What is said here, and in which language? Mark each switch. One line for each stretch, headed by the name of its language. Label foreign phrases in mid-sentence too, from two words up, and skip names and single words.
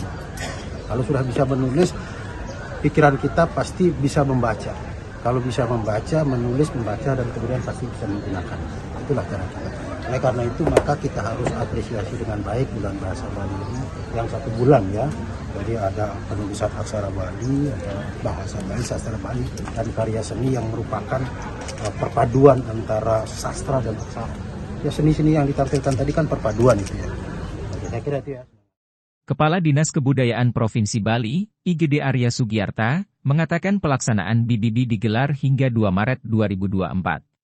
Indonesian: Kalau sudah bisa menulis, pikiran kita pasti bisa membaca. Kalau bisa membaca, menulis, membaca, dan kemudian pasti bisa menggunakan. Itulah cara kita. Oleh karena itu, maka kita harus apresiasi dengan baik Bulan Bahasa Bali ini, yang 1 bulan ya. Jadi ada penulisan aksara Bali, ada bahasa Bali, sastra Bali, dan karya seni yang merupakan perpaduan antara sastra dan aksara. Ya, seni-seni yang ditampilkan tadi kan perpaduan itu ya. Oke, saya kira itu ya. Kepala Dinas Kebudayaan Provinsi Bali, IGD Arya Sugiyarta, mengatakan pelaksanaan BBB digelar hingga 2 Maret 2024.